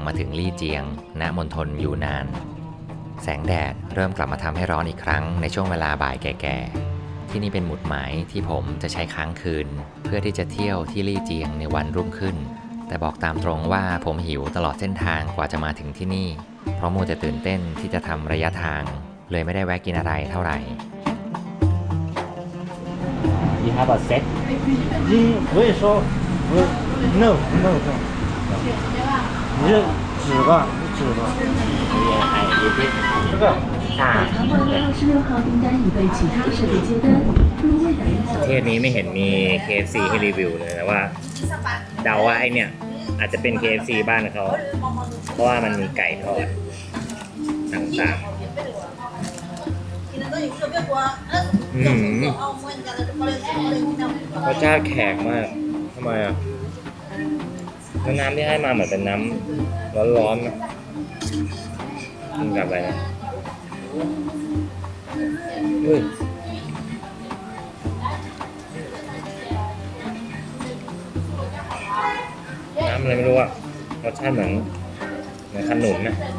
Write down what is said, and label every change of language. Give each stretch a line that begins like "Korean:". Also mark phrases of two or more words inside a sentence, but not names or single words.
Thai: มาถึงลี่เจียงณมณฑลยูนานแสงแดดเริ่มกลับมาทำให้ร้อนอีกครั้งในช่วงเวลาบ่ายแก่ๆที่นี่เป็นหมุดหมายที่ผมจะใช้ค้างคืนเพื่อที่จะเที่ยวที่ลี่เจียงในวันรุ่งขึ้นแต่บอกตามตรงว่าผมหิวตลอดเส้นทางกว่าจะมาถึงที่นี่เพราะมัวแต่ตื่นเต้นที่จะทำระยะทางเลยไม่ได้แวะกินอะไรเท่าไหร่
English: You have a set?
Chinese: 可以说no 你是纸吧纸吧这个 26号订单已被其他设备接单如未打印
Thai: ประเทศนี้ไม่เห็นมี KFC ให้รีวิวเลยแต่ว่าเดาว่าไอเนี่ยอาจจะเป็น KFC บ้านเขาเพราะว่ามันมีไก่ทอดต่างๆ รสชาติแขกมากทำไมอ่ะน้ำที่ให้มาเหมือนเป็นน้ำร้อนๆนะกินกับอะไรนะน้ำอะไรไม่รู้อ่ะรสชาติเหมือนขนุนนะ